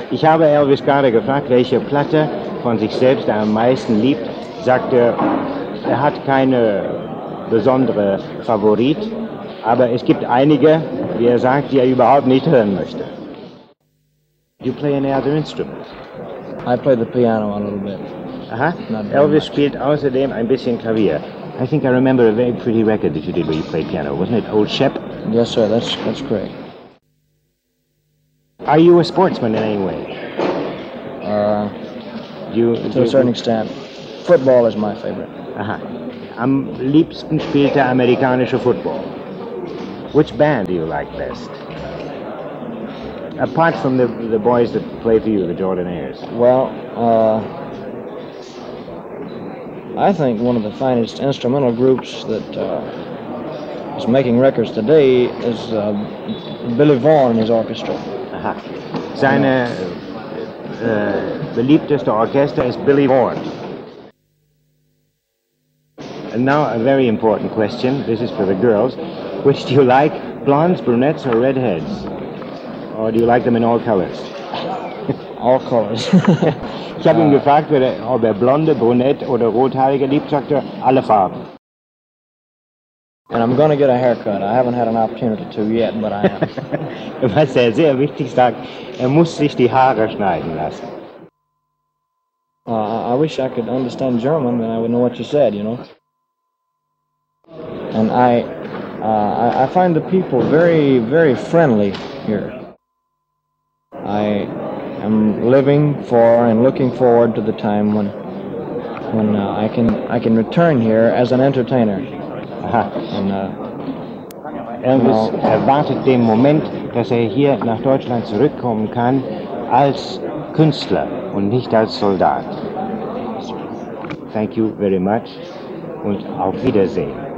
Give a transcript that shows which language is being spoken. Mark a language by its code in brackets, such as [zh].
[de] Ich habe Elvis gerade gefragt, welche Platte von sich selbst er am meisten liebt. Sagt er hat keine besondere Favorit, aber es gibt einige, wie er sagt, die er überhaupt nicht hören möchte. [en] Do you play any other instrument? I play the piano a little bit. [de] Elvis spielt außerdem ein bisschen Klavier. [en] I think I remember a very pretty record that you did where you played piano, wasn't it? Old Shep? Yes, sir. That's great. Are you a sportsman in any way? To a certain extent. Football is my favorite. [de] Am liebsten spielt der amerikanische Football. [en] Which band do you like best? Apart from the boys that play for you, the Jordanaires. Well, I think one of the finest instrumental groups that is making records today is Billy Vaughan and his orchestra. [de] Seine beliebteste Orchester ist Billy Vaughan. [en] And now a very important question. This is for the girls. Which do you like, blondes, brunettes, or redheads? Or do you like them in all colors? All colors. [de] Ich habe ihn gefragt, ob er blonde, brunette oder rothaarige liebt, sagt er, alle Farben. [en] And I'm going to get a haircut. I haven't had an opportunity to yet, but I am. [de] Was er sehr wichtig sagt, er muss sich die Haare schneiden lassen. [en] I wish I could understand German, then I would know what you said, you know. And I find the people very, very friendly here. I'm living for and looking forward to the time when when I can return here as an entertainer. Aha. [de] Elvis erwartet den Moment, dass er hier nach Deutschland zurückkommen kann als Künstler und nicht als Soldat. [en] Thank you very much und auf Wiedersehen.